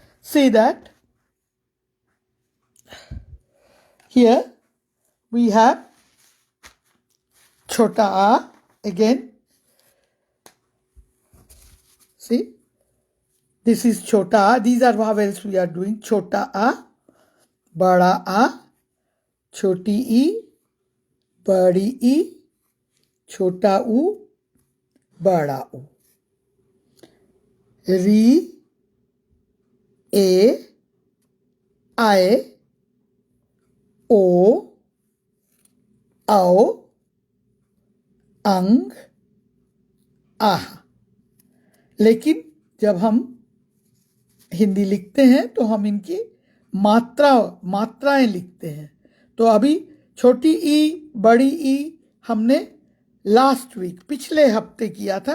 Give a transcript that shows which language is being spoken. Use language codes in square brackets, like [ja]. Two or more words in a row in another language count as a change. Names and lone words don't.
[en] see that here we have chota a again. See, this is chota a. These are vowels we are doing. [hi] छोटा अ, बड़ा अ, छोटी इ, बड़ी ई, छोटा उ, बड़ा ऊ. ऋ, ए, ऐ, ओ, आओ, अंग, आह। लेकिन जब हम हिंदी लिखते हैं तो हम इनकी मात्राएं लिखते हैं। तो अभी छोटी ई, बड़ी ई हमने [en] last week, [hi] पिछले हफ्ते किया था।